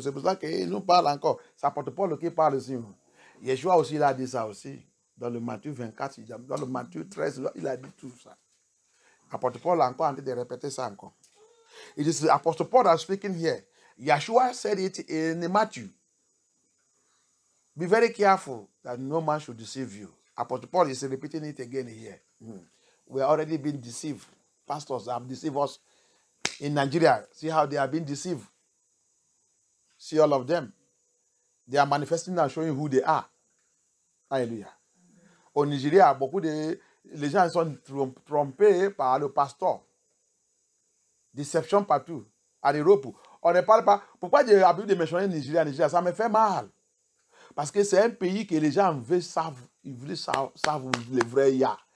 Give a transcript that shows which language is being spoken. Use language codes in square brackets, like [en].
[fr] C'est pour ça qu'il nous parle encore. C'est apôtre Paul qui parle ici. Yeshua aussi, il a dit ça aussi. Dans le Matthieu 24, dans le Matthieu 13, il a dit tout ça. Apôtre Paul a encore en train de répéter ça encore. [en] It is the Apostle Paul that's speaking here. Yeshua said it in Matthew. Be very careful that no man should deceive you. Apostle Paul is repeating it again here. We are already being deceived. Pastors have deceived us in Nigeria. See how they are being deceived. See all of them. They are manifesting and showing who they are. [fr] Alléluia. Au Nigeria, les gens sont trompés par le pasteur. Déception partout. En Europe, on ne parle pas. Pourquoi j'ai envie de mentionner Nigeria? Ça me fait mal. Parce que c'est un pays que les gens savent le vrai ya.